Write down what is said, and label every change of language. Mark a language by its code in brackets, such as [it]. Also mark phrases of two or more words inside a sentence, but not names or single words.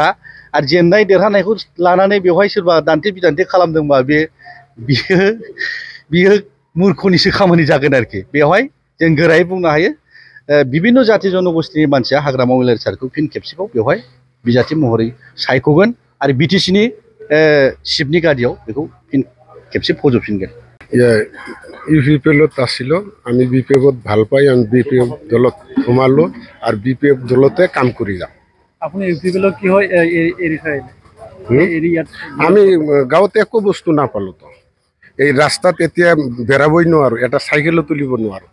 [brx] आरो जेननाय देरहानायखौ लानानै बेवहाय सोरबा दान्थे बिदान्थे खालामदोंबा बियो मुर्खनिसो खामानि जागोन आरोखि। बेवहाय जों गोरायै बुंनो हायो बिभिन्न जाति जनगोष्ठीनि मानसिया हाग्रामा महिलारि सारखौ फिन खेबसेबाव बेवहाय बिजाथि महरै सायख'गोन आरो बिटिसिनि सिटनि गादियाव बेखौ फिन खेबसे फज'फिनगोन। [as] ইউপিপিএলত আছিলোঁ, আমি বিপিএফত ভাল পাই আমি বিপিএফ দলত সোমালোঁ আৰু বিপিএফ দলতে কাম কৰি যাওঁ। আপুনি ইউপিপিএলত কি হয় আমি গাঁৱত একো বস্তু নাপালোঁ। তো এই ৰাস্তাত এতিয়া বেৰাবই নোৱাৰোঁ, এটা চাইকেলো তুলিব নোৱাৰোঁ।